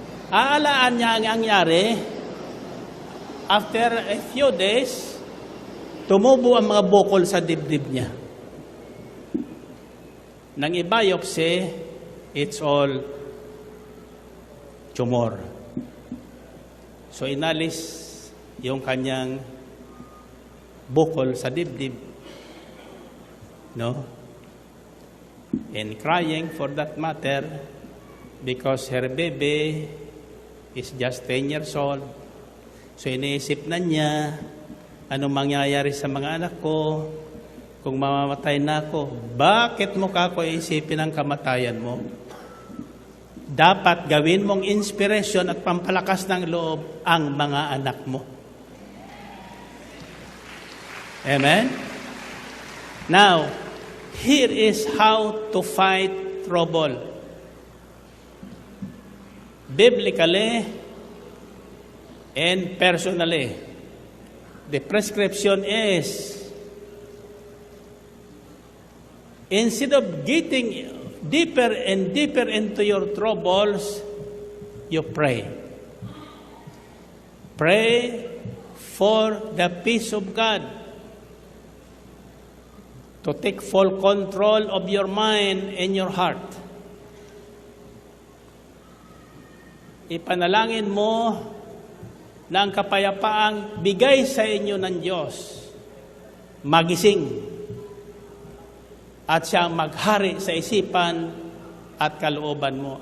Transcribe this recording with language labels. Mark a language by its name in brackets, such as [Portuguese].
[Filipino] Aalaan niya ang nangyari, [English] after a few days, [Filipino] tumubo ang mga bukol sa dibdib niya. Nang i-biopsy, [English] it's all tumor. [Filipino] So inalis yung kanyang bukol sa dibdib. No? [English] And crying for that matter because her baby is just 10 years old. [Filipino] So iniisip na niya, anong mangyayari sa mga anak ko kung mamamatay na ako. Bakit mo kako isipin ang kamatayan mo? Dapat gawin mong inspiration at pampalakas ng loob ang mga anak mo. Amen? [English] Now, here is how to fight trouble. Biblically and personally. The prescription is, instead of getting deeper and deeper into your troubles, you pray. Pray for the peace of God to take full control of your mind and your heart. [Filipino] Ipanalangin mo na ang kapayapaang bigay sa inyo ng Diyos magising at siyang maghari sa isipan at kalooban mo.